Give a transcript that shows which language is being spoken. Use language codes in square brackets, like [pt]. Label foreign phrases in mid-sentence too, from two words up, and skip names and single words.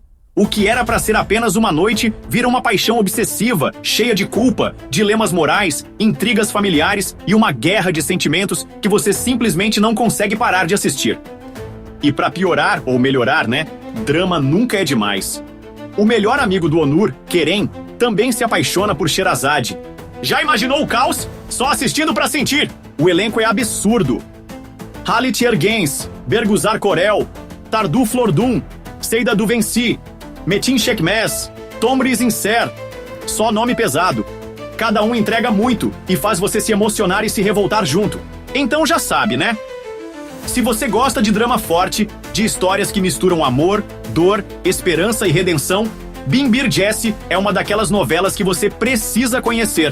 [pt] O que era pra ser apenas uma noite vira uma paixão obsessiva, cheia de culpa, dilemas morais, intrigas familiares e uma guerra de sentimentos que você simplesmente não consegue parar de assistir. E pra piorar ou melhorar, né? Drama nunca é demais. O melhor amigo do Onur, Kerem, também se apaixona por Sherazade. Já imaginou o caos? Só assistindo pra sentir! O elenco é absurdo. Halit Ergens, Berguzar Korel, Tardu Flordun, Seida Duvenci, Metin Şekmez, Tomris Inser. Só nome pesado. Cada um entrega muito e faz você se emocionar e se revoltar junto. Então já sabe, né? Se você gosta de drama forte, de histórias que misturam amor, dor, esperança e redenção, Binbir Gezi é uma daquelas novelas que você precisa conhecer.